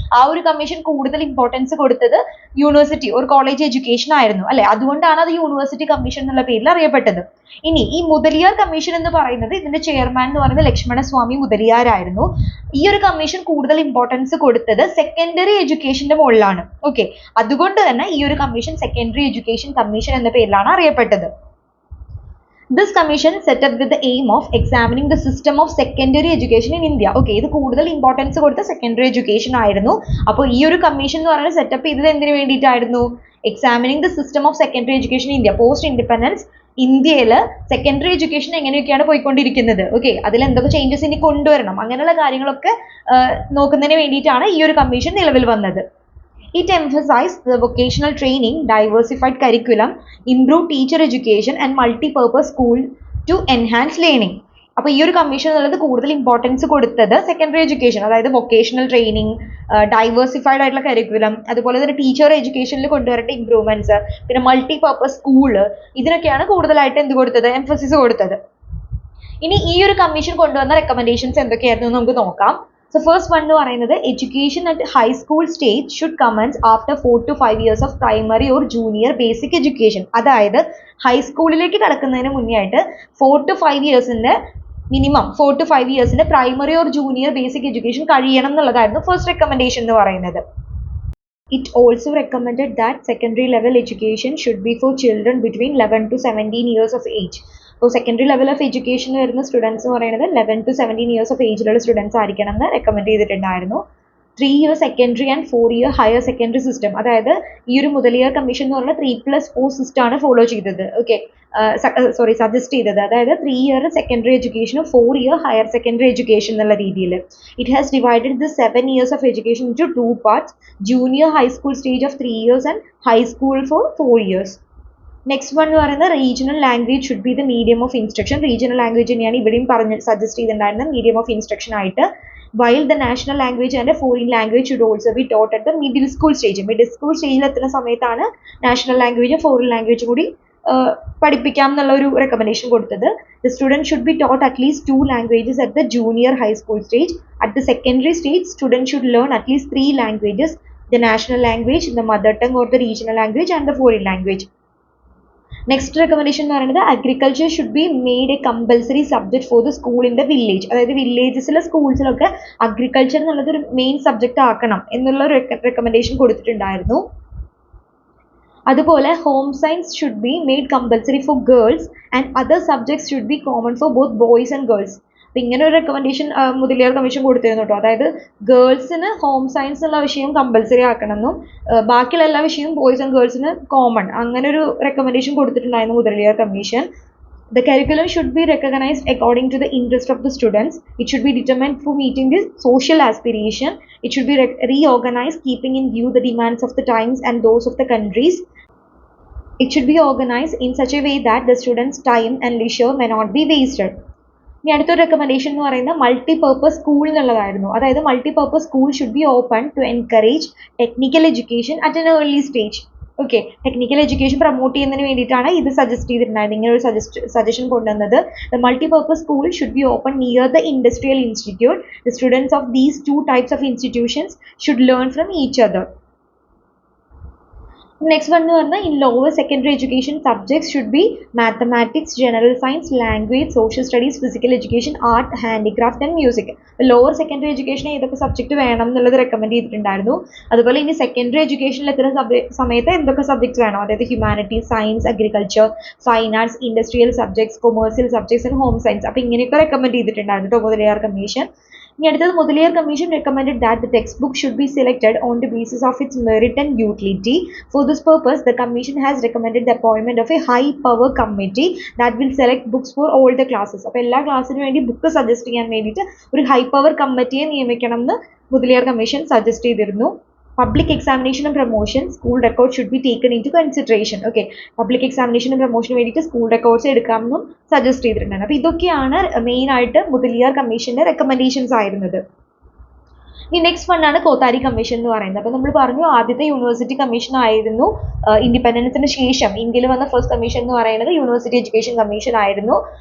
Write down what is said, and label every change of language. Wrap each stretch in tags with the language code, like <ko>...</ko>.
<ml>ആ ഒരു കമ്മീഷൻ കൂടുതൽ ഇമ്പോർട്ടൻസ് കൊടുത്തത് യൂണിവേഴ്സിറ്റി ഒരു കോളേജ് എഡ്യൂക്കേഷൻ ആയിരുന്നു അല്ലെ, അതുകൊണ്ടാണ് അത് യൂണിവേഴ്സിറ്റി കമ്മീഷൻ എന്നുള്ള പേരിൽ അറിയപ്പെട്ടത്. ഇനി ഈ മുതലിയാർ കമ്മീഷൻ എന്ന് പറയുന്നത് ഇതിന്റെ ചെയർമാൻ എന്ന് പറയുന്നത് ലക്ഷ്മണസ്വാമി മുതലിയാരായിരുന്നു. ഈ ഒരു കമ്മീഷൻ കൂടുതൽ ഇമ്പോർട്ടൻസ് കൊടുത്തത് സെക്കൻഡറി എഡ്യൂക്കേഷന്റെ മുകളിലാണ്. ഓക്കെ, അതുകൊണ്ട് തന്നെ ഈ ഒരു കമ്മീഷൻ സെക്കൻഡറി എഡ്യൂക്കേഷൻ കമ്മീഷൻ എന്ന പേരിലാണ് അറിയപ്പെട്ടത്.</ml> <en>This commission set up with the aim of examining the system of secondary education in India.</en> <ml>Okay, ഇത് കൂടുതൽ ഇമ്പോർട്ടൻസ് കൊടുത്ത സെക്കൻഡറി എഡ്യൂക്കേഷൻ ആയിരുന്നു. അപ്പോൾ ഈ ഒരു കമ്മീഷൻ എന്ന് പറയുന്നത് സെറ്റപ്പ് ചെയ്തത് എന്തിനു വേണ്ടിയിട്ടായിരുന്നു?</ml> <en>Examining the system of secondary education in India.</en> <ml>Post independence ഇന്ത്യയിൽ സെക്കൻഡറി എഡ്യൂക്കേഷൻ എങ്ങനെയൊക്കെയാണ് പോയിക്കൊണ്ടിരിക്കുന്നത്, ഓക്കെ, അതിൽ എന്തൊക്കെ ചേഞ്ചസ് ഇനി കൊണ്ടുവരണം, അങ്ങനെയുള്ള കാര്യങ്ങളൊക്കെ നോക്കുന്നതിന് വേണ്ടിയിട്ടാണ് ഈ ഒരു കമ്മീഷൻ നിലവിൽ വന്നത്.</ml> <en>It emphasized the vocational training, diversified curriculum, improved teacher education and multi-purpose school to enhance learning.</en> <ml>അപ്പോൾ ഈ ഒരു കമ്മീഷൻ എന്നുള്ളത് കൂടുതൽ ഇമ്പോർട്ടൻസ് കൊടുത്തത് സെക്കൻഡറി എഡ്യൂക്കേഷൻ, അതായത് വൊക്കേഷണൽ ട്രെയിനിങ്, ഡൈവേഴ്സിഫൈഡ് ആയിട്ടുള്ള കരിക്കുലം, അതുപോലെ തന്നെ ടീച്ചർ എഡ്യൂക്കേഷനിൽ കൊണ്ടുവരേണ്ട ഇംപ്രൂവ്മെന്റ്സ്, പിന്നെ മൾട്ടി പർപ്പസ് സ്കൂള്, ഇതിനൊക്കെയാണ് കൂടുതലായിട്ട് എന്ത് കൊടുത്തത്, എംഫസിസ് കൊടുത്തത്. ഇനി ഈ ഒരു കമ്മീഷൻ കൊണ്ടുവന്ന റെക്കമെൻഡേഷൻസ് എന്തൊക്കെയായിരുന്നു നമുക്ക് നോക്കാം.</ml> <en>So first one</en> <ml>എന്ന് പറയുന്നത്</ml> <en>education at high school stage should commence after 4 to 5 years of primary or junior basic education.</en> <ml>അതായത് ഹൈസ്കൂളിലേക്ക് കടക്കുന്നതിന് മുന്നേ ആയിട്ട് 4 to 5 ഇയേഴ്സിന്റെ minimum 4 to 5 ഇയേഴ്സിന്റെ primary or junior basic education കഴിയണം എന്നുള്ളതായിരുന്നു ഫസ്റ്റ് റെക്കമെൻഡേഷൻ എന്ന് പറയുന്നത്.</ml> <en>It also recommended that secondary level education should be for children between 11 to 17 years of age.</en> <ml>അപ്പോൾ secondary level of education വരുന്ന സ്റ്റുഡൻസ് എന്ന് പറയുന്നത് 11 to 17 years of ഏജിലുള്ള students ആയിരിക്കണം എന്ന് റെക്കമെൻഡ് ചെയ്തിട്ടുണ്ടായിരുന്നു. 3 year secondary and 4 year higher secondary system, അതായത് ഈ ഒരു മുതലിയാർ കമ്മീഷൻ എന്ന് പറയുന്നത് 3+4 സിസ്റ്റം ആണ് ഫോളോ ചെയ്തത്. ഓക്കെ, സജസ്റ്റ് ചെയ്തത്, അതായത് 3 year secondary എഡ്യൂക്കേഷനും 4 year higher secondary education എന്നുള്ള രീതിയിൽ.</ml> <en>It has divided the 7 years of education into 2 parts, junior high school stage of 3 years and high school for 4 years. Next one</en> <ml>എന്ന് പറയുന്നത്</ml> <en>Regional language should be the medium of instruction.</en> <ml>Regional language തന്നെയാണ് ഇവിടെയും suggest ചെയ്തിട്ടുണ്ടായിരുന്നത് medium of instruction ആയിട്ട്.</ml> <en>While the national language and foreign language should also be taught at the middle school stage.</en> <ml>Middle school സ്റ്റേജിൽ എത്തുന്ന സമയത്താണ് national ലാംഗ്വേജും foreign ലാംഗ്വേജും കൂടി പഠിപ്പിക്കാം എന്നുള്ള ഒരു റെക്കമെൻഡേഷൻ കൊടുത്തത്.</ml> <en>The student should be taught at least 2 languages at the junior high school stage. At the secondary stage, students should learn at least 3 languages the national language, the mother tongue or the regional language, and the foreign language. Next recommendation</en> <ml>എന്ന് പറയുന്നത്</ml> <en>Agriculture should be made a compulsory subject for the school in the village.</en> <ml>അതായത് വില്ലേജസിലെ സ്കൂൾസിലൊക്കെ agriculture എന്നുള്ളത് ഒരു main subject ആക്കണം എന്നുള്ള ഒരു recommendation കൊടുത്തിട്ടുണ്ടായിരുന്നു.</ml> <en>അതുപോലെ home science should be made compulsory for girls and other subjects should be common for both boys and girls.</en> <ml>അപ്പം ഇങ്ങനെ ഒരു റെക്കമെൻഡേഷൻ മുതലിയാർ കമ്മീഷൻ കൊടുത്തിരുന്നു കേട്ടോ. അതായത് ഗേൾസിന് ഹോം സയൻസ് എന്നുള്ള വിഷയം കമ്പൽസറി ആക്കണമെന്നും ബാക്കിയുള്ള എല്ലാ വിഷയവും ബോയ്സ് ആൻഡ് ഗേൾസിന് കോമൺ, അങ്ങനെ ഒരു റെക്കമെൻഡേഷൻ കൊടുത്തിട്ടുണ്ടായിരുന്നു Mudaliar commission.</ml> <en>The curriculum should be recognized according to the interest of the students. It should be determined for meeting the social aspiration. It should be reorganized keeping in view the demands of the times and those of the countries. It should be organized in such a way that the students' time and leisure may not be wasted.</en> <ml>ഇനി അടുത്തൊരു recommendation എന്ന് പറയുന്നത് multipurpose school എന്നുള്ളതായിരുന്നു.</ml> <en>അതായത് multipurpose school should be open to encourage technical education at an early stage.</en> <ml>Okay, technical education promote ചെയ്യുന്നതിന് വേണ്ടിയിട്ടാണ് ഇത് suggest ചെയ്തിട്ടുണ്ടായിരുന്നത്, ഇങ്ങനെ ഒരു സജഷൻ കൊണ്ടുവന്നത്.</ml> <en>The multipurpose school should be open near the industrial institute. The students of these two types of institutions should learn from each other. Next one</en> <ml>എന്ന് പറഞ്ഞാൽ</ml> <en>In lower secondary education subjects should be mathematics, general science, language, social studies, physical education, art, handicraft and music.</en> <ml>Lower secondary education ഏതൊക്കെ subject വേണം എന്നുള്ളത് recommend ചെയ്തിട്ടുണ്ടായിരുന്നു. അതുപോലെ ഇനി secondary എഡ്യൂക്കേഷനിൽ എത്തുന്ന സമയത്ത് എന്തൊക്കെ സബ്ജക്ട്സ് വേണം, അതായത് humanities, science, agriculture, fine arts, industrial subjects, commercial subjects and home science. അപ്പോൾ ഇങ്ങനെയൊക്കെ റെക്കമെൻഡ് ചെയ്തിട്ടുണ്ടായിരുന്നു കേട്ടോ മുതലിയാർ കമ്മീഷൻ. ഇനി അടുത്തത്</ml> <en>Mudaliar commission recommended that the textbook should be selected on the basis of its merit and utility. For this purpose, the commission has recommended the appointment of a high power committee that will select books for all the classes.</en> <ml>അപ്പോൾ എല്ലാ ക്ലാസ്സിനും വേണ്ടി book suggest ചെയ്യാൻ വേണ്ടിയിട്ട് ഒരു high power കമ്മിറ്റിയെ നിയമിക്കണം എന്ന് Mudaliar commission suggest ചെയ്തിരുന്നു.</ml> <en>Public examination and promotion, school records should be taken into consideration. Okay, public examination and promotion</en> <ml>വേണ്ടിയിട്ട് സ്കൂൾ റെക്കോർഡ്സ് എടുക്കാമെന്നും സജസ്റ്റ് ചെയ്തിട്ടുണ്ടായിരുന്നു. അപ്പോൾ ഇതൊക്കെയാണ് മെയിൻ ആയിട്ട് മുതലിയാർ കമ്മീഷന്റെ റെക്കമെൻഡേഷൻസ് ആയിരുന്നത്. ഈ നെക്സ്റ്റ് വണ്ണാണ് കോത്താരി കമ്മീഷൻ എന്ന് പറയുന്നത്. അപ്പോൾ നമ്മൾ പറഞ്ഞു ആദ്യത്തെ യൂണിവേഴ്സിറ്റി കമ്മീഷൻ ആയിരുന്നു ഇൻഡിപെൻഡൻസിന് ശേഷം ഇന്ത്യയിൽ വന്ന ഫസ്റ്റ് കമ്മീഷൻ എന്ന് പറയുന്നത് യൂണിവേഴ്സിറ്റി എഡ്യൂക്കേഷൻ കമ്മീഷൻ ആയിരുന്നു.</ml>